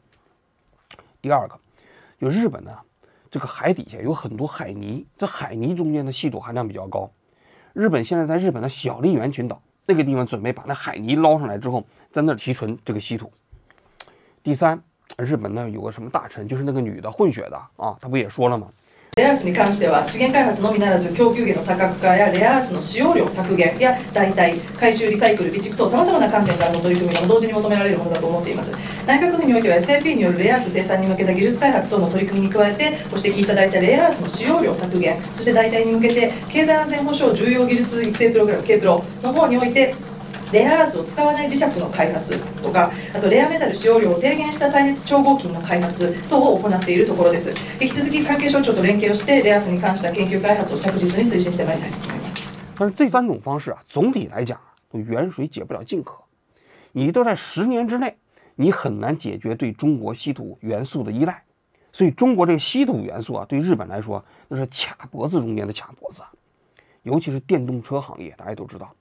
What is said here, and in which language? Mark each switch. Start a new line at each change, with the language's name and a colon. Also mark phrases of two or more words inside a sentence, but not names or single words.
Chinese: 第二个，就日本呢，这个海底下有很多海泥，这海泥中间的稀土含量比较高。日本现在在日本的小笠原群岛那个地方准备把那海泥捞上来之后，在那儿提纯这个稀土。第三，日本呢有个什么大臣，就是那个女的混血的啊，她不也说了吗？
Japanese: レアアースに関しては資源開発のみならず供給源の多角化やレアアースの使用量削減や代替回収リサイクル備蓄等さまざまな観点からの取り組みが同時に求められるものだと思っています。内閣府においては SAP によるレアアース生産に向けた技術開発等の取り組みに加えてご指摘いただいたレアアースの使用量削減そして代替に向けて経済安全保障重要技術育成プログラム K プロの方においてレアアースを使わない磁石の開発とか、あとレアメタル使用量を低減した耐熱超合金の開発等を行っているところです。引き続き関係省庁と連携をして、レアアースに関した研究開発を着実に推進してまいりたいと思います。
Chinese: 但是这3种方式啊，总体来讲啊，都远水解不了近渴。你都在10年之内，你很难解决对中国稀土元素的依赖。所以中国这个稀土元素啊，对日本来说那是卡脖子中间的卡脖子，尤其是电动车行业，大家都知道。